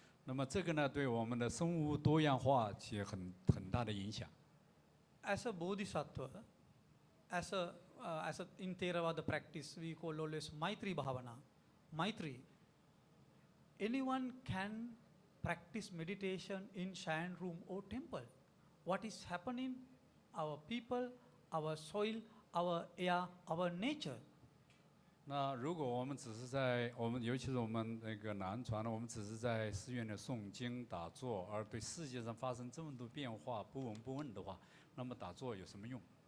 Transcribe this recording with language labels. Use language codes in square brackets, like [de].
[zh] 那么这个呢，对我们的生物多样化起很大的影响。 [en] As a bodhisattva, as a in Theravada practice, we call always Maitri Bhavana. Maitri. Anyone can practice meditation in shrine room or temple. What is happening? Our people, our soil, our air, our nature. [zh] 那如果我们只是在尤其是我们那个南传呢，我们只是在寺院里诵经打坐，而对世界上发生这么多变化不闻不问的话，那么打坐有什么用？